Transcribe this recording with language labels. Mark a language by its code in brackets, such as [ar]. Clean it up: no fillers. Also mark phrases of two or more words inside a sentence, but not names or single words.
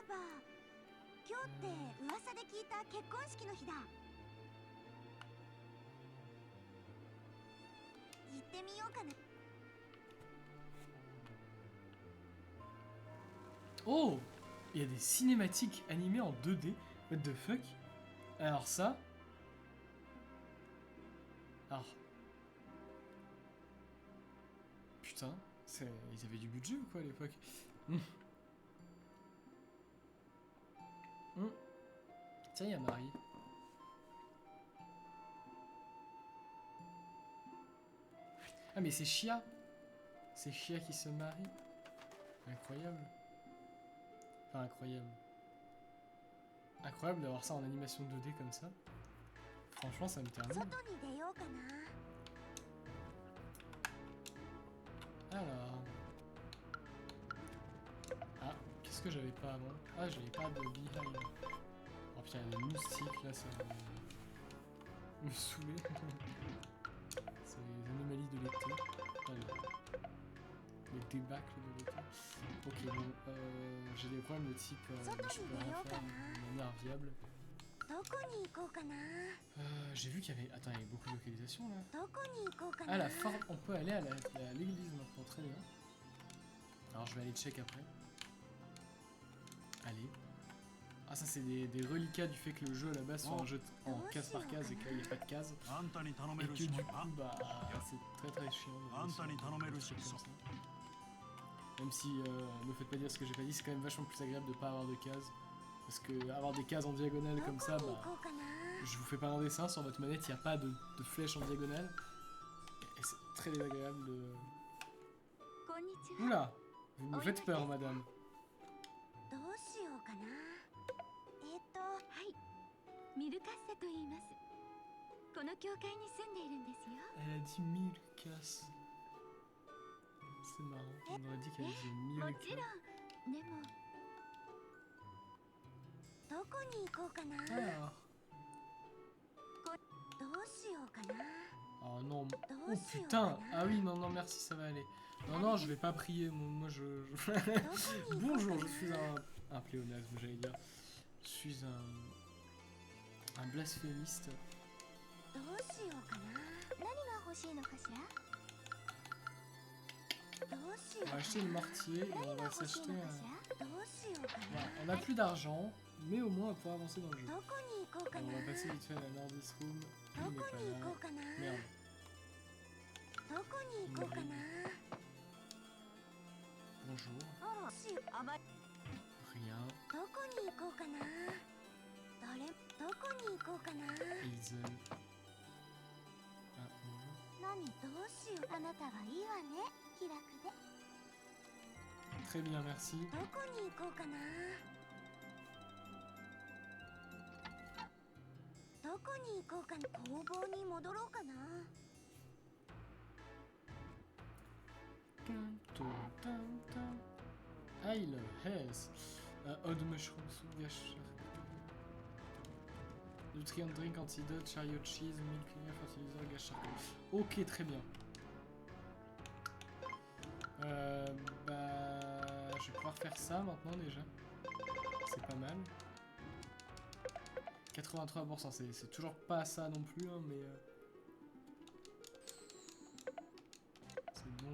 [fr] Oh, il y a des cinématiques animées en 2D. [en] What the fuck? [fr] Alors ça... Alors... Putain, ils avaient du budget ou quoi à l'époque? Tiens, il y a Marie. Ah mais c'est Chia. C'est Chia qui se marie. Incroyable. Enfin incroyable. Incroyable d'avoir ça en animation 2D comme ça. Franchement, ça me termine. [ja] 外に出ようかな。 [fr] Alors. Ah, qu'est-ce que j'avais pas avant? Ah, j'avais pas de beehive. Oh putain, il y a des moustiques là, ça va me saouler. C'est les anomalies de l'été. Ah, les débâcles de l'été. Ok, bon, j'ai des problèmes de type. Je peux rien faire de manière viable. [ja] どこに行こうかな。 [fr] J'ai vu qu'il y avait. Attends, il y avait beaucoup de localisations là. [ja] どこに行こうかな。 [fr] Ah, la forme. On peut aller à l'église maintenant, très bien. Alors, je vais aller check après. Allez. Ah, ça, c'est des reliquats du fait que le jeu à la base soit un jeu en case par case et qu'il n'y a pas de case. [ja] あんたに頼め [fr] Et [ja] る [fr] que [ja] 仕 [fr] du [ja] 事 [fr] coup, [ja] は [fr] bah, c'est très chiant. de [ja] あん [fr] jouer [ja] たに [fr] sur [ja] 頼める [fr] des [ja] 仕 [fr] trucs [ja] 事 [fr] comme ça. Même si, ne faites pas dire ce que j'ai pas dit, c'est quand même vachement plus agréable de pas avoir de cases. Parce que avoir des cases en diagonale [ja] ど [fr] comme [ja] こ [fr] ça, [ja] に行 [fr] bah, [ja] こうかな。 [fr] je vous fais pas un dessin, sur votre manette, il n'y a pas de flèche en diagonale. Et c'est très désagréable de... [ja] こんにちは。 [fr] Oula, vous me faites peur, madame. [ja] どうしようかな。はい。ミルカッサと言います。この教会に住んでいるんですよ。 [fr] Elle a dit 1000 casses. C'est marrant, on aurait dit qu'elle disait 1000 [ja] も [fr] casses. [ja] ちろん。でも。どこに行こうかな。 [fr] Alors, [ja] どうしようかな。 [fr] oh non, [ja] ど [fr] oh [ja] うしようか [fr] putain, [ja] な。 [fr] ah oui, non, merci, ça va aller. Non, non, je vais pas prier, moi je... [ja] どこに行こうかな。 [fr] Bonjour, je suis un pléonasme, j'allais dire. Je suis un blasphémiste. [ja] どうしようかな。何が欲しいのかしら。どうしよう [fr] On [ja] か [fr] va [ja] な。 [fr] acheter le mortier et [ja] 何 [fr] on [ja] が [fr] va [ja] 欲しい [fr] s'acheter [ja] の [fr] un... [ja] かしら。どうしようか [fr] Voilà, [ja] な。 [fr] on a plus d'argent, mais au moins on va pouvoir avancer dans le jeu. [ja] どこに行こうか [fr] On [ja] な。 [fr] va passer vite fait à la Nordis Room. [ja] ど [fr] Il [ja] こ [fr] n'est pas [ja] に行こ [fr] là. [ja] うかな。 [fr] Merde. [ja] どこに行こうかな。 [fr] Bonjour. [ja] あら、あまり。 [fr] Rien. [ja] どこに行こうかな。どこに行こうかな。 [fr] Hazel. Ah, bonjour. [ja] 何どうしよう。あなたはいいわね。気楽で。 [fr] Très bien, merci. [ja] どこに行こうかな。どこに行こうかな。工房に戻ろうかな。 [fr] Isle Hess. Odd Mushrooms, Gash. Nutrient Drink, Antidote, Chariot Cheese, Milk, Fertilizer, Gash Charcoal. Ok, très bien. Bah, je vais pouvoir faire ça maintenant déjà. C'est pas mal. 83%, c'est toujours pas ça non plus, hein, mais... c'est bon.